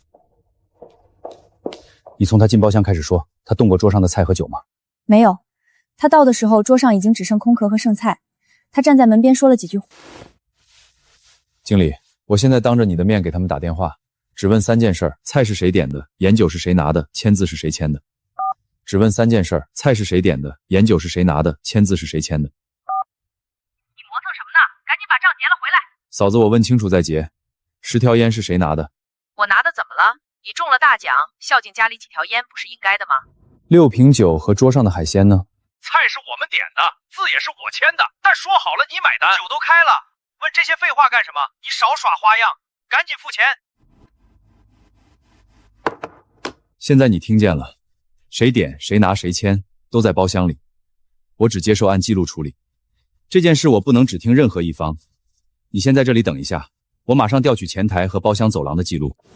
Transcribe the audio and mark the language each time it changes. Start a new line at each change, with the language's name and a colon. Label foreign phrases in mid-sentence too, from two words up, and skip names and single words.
Chinese: 你從他進包廂開始說，他動過桌上的菜和酒嗎？沒有，他到的時候桌上已經只剩空殼和剩菜，他站在門邊說了幾句話。經理，我現在當着你的面給他們打電話，只問3件事：菜是誰點的，菸酒是誰拿的，簽字是誰簽的。只問3件事：菜是誰點的，菸酒是誰拿的，簽字是誰簽的。你磨蹭什麼呢？趕緊把賬結了回来。嫂子，我問清楚再結。10條菸是誰拿的？我拿的怎麼了？你中了大獎，孝敬家裡幾條菸不是應該的嗎？6瓶酒和桌上的海鮮呢？菜是我们點的，字也是我簽的，但說好了你買單，酒都開了，問這些廢話幹什麼？你少耍花樣，趕緊付錢。現在你聽見了，誰點誰拿誰簽都在包廂裡，我只接受按記錄處理。這件事我不能只聽任何一方，你先在這裡等一下，我馬上調取前台和包廂走廊的記錄。